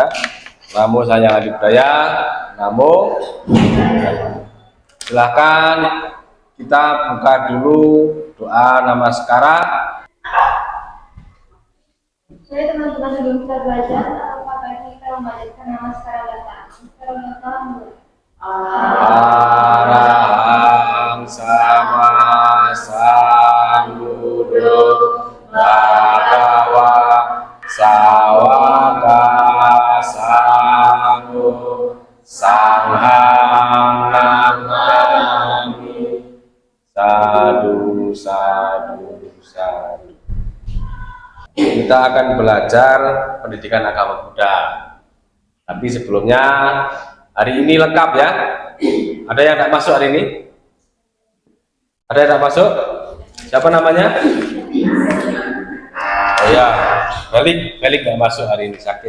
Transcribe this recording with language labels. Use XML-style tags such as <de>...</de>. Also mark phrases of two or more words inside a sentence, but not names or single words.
<id>Namo Sang Adi Budaya. Namo. Silahkan kita buka dulu doa namaskara. Jadi teman-teman sebelum kita belajar, apakah kita membacakan namaskara datang? Namaskara datang.</id> <pi>Arahang sama sambuddho bhagava sawaka sangho sanghang namami sadu sadu sadu.</pi> <id>Kita akan belajar pendidikan agama Buddha. Tapi sebelumnya, hari ini lengkap ya. Ada yang tidak masuk hari ini? Ada yang tidak masuk? Siapa namanya? Oh ya, Belik tidak masuk hari ini, sakit.</id>